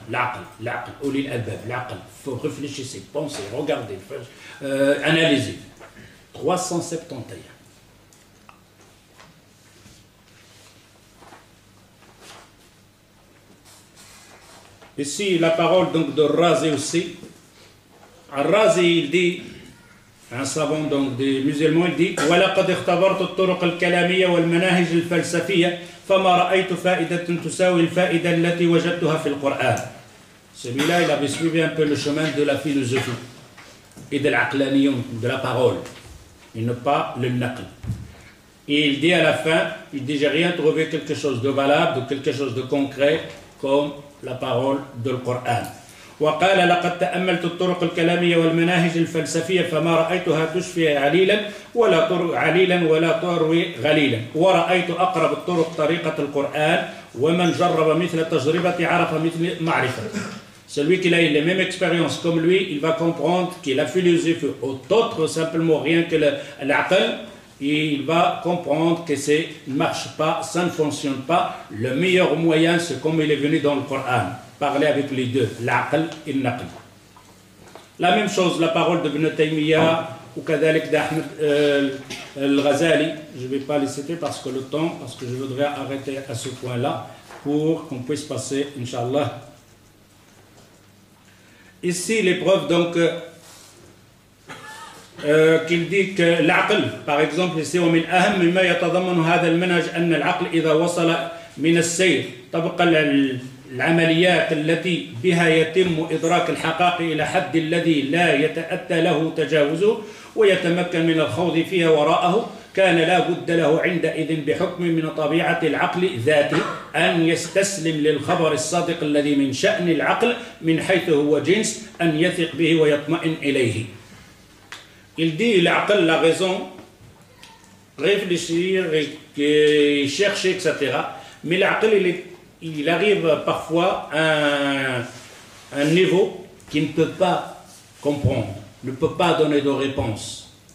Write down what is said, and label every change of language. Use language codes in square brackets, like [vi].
[fr] L'aql, l'aql, ulil albab, l'aql. Il faut réfléchir, penser, regarder, analyser. 371. Ici, la parole donc de Razi aussi. Razi, il dit, un savant donc des musulmans, il dit [ar] وَلَقَدْ اخْتَبَرْتُ الطُّرُقَ الْكَلَامِيَّة وَالْمَنَاهِجِ الْفَلْسَفِيَّة فَمَا رَأَيْتُ فَائِدَةً تُسَاوِي الْفَائِدَةَ الَّتِي وَجَدْتُهَا فِي الْقُرْآنِ. [fr] Celui-là, il avait suivi un peu le chemin de la philosophie et de l'aqlaniyon, de la parole, et ne pas le naql. Et il dit à la fin, il dit, j'ai rien trouvé quelque chose de valable, de quelque chose de concret, comme la parole du Coran. [ar] وقال لقد تأملت الطرق الكلامية والمناهج الفلسفية فما رأيتها تشفي عليلا ولا تروي غليلا ورأيت أقرب الطرق طريقة القرآن ومن جرب مثل تجربة عرف مثل معرفة. [fr] Celui qui a eu les mêmes expériences comme lui, il va comprendre que la philosophie est autre simplement rien que l'aql, et il va comprendre que ça ne marche pas, ça ne fonctionne pas. Le meilleur moyen, c'est comme il est venu dans le Coran. Parler avec les deux, l'aql et l'naql. La même chose, la parole de Ibn Taymiyyah ou kadalik d'Ahmed al-Ghazali. Je ne vais pas les citer parce que le temps, parce que je voudrais arrêter à ce point-là pour qu'on puisse passer, Inch'Allah. Ici, l'épreuve, donc, qu'il dit que l'aql, par exemple, ici, [ar] ومن أهم مما يتضمن هذا المنهج أن العقل إذا وصل من السير طبقا العمليات التي بها يتم إدراك الحقائق إلى حد الذي لا يتأتى له تجاوزه ويتمكن من الخوض فيها وراءه كان لا بد له عندئذ بحكم من طبيعة العقل ذاته أن يستسلم للخبر الصادق الذي من شأن العقل من حيث هو جنس أن يثق به ويطمئن إليه. [fr] Il dit l'aql, la raison, réfléchir et chercher, etc. Mais l'aql, il arrive parfois à un niveau qui ne peut pas comprendre, ne peut pas donner de réponse.